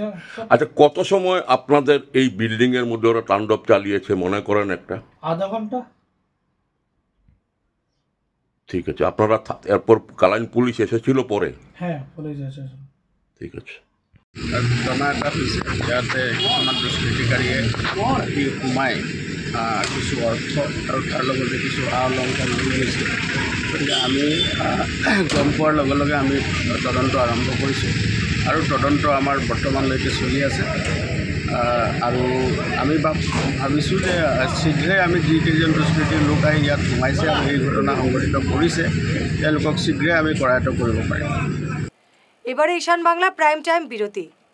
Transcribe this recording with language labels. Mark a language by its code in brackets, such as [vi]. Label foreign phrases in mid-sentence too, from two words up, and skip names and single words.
[bn] আচ্ছা, কত সময় আপনাদের এই বিল্ডিং এর মধ্যে ওরা তাণ্ডব চালিয়েছে মনে করেন? একটা আধা ঘন্টা। ঠিক আছে, আপনারা এরপর কালাইন পুলিশ এসেছিল পরে? হ্যাঁ, পুলিশ এসেছিল। ঠিক আছে। [as] ঘটনা এটা হৈছে, ইয়াতে কিছুমান দুষ্কৃতিকাৰীয়ে ৰাতি সোমাই কিছু অৰ্থ আৰু তাৰ লগতে কিছু অলংকাৰ লৈ গৈছে। গতিকে আমি গম পোৱাৰ লগে লগে আমি তদন্ত আৰম্ভ কৰিছোঁ আৰু তদন্ত আমাৰ বৰ্তমানলৈকে চলি আছে। আৰু আমি ভাবিছোঁ যে শীঘ্ৰেই আমি যিকেইজন দুষ্কৃতিৰ লোক আহি ইয়াত সোমাইছে আৰু এই ঘটনা সংঘটিত কৰিছে, তেওঁলোকক শীঘ্ৰেই আমি কৰায়ত্ব কৰিব পাৰিম। [bn] এবারে ঈশান বাংলা প্রাইম টাইম বিরতি।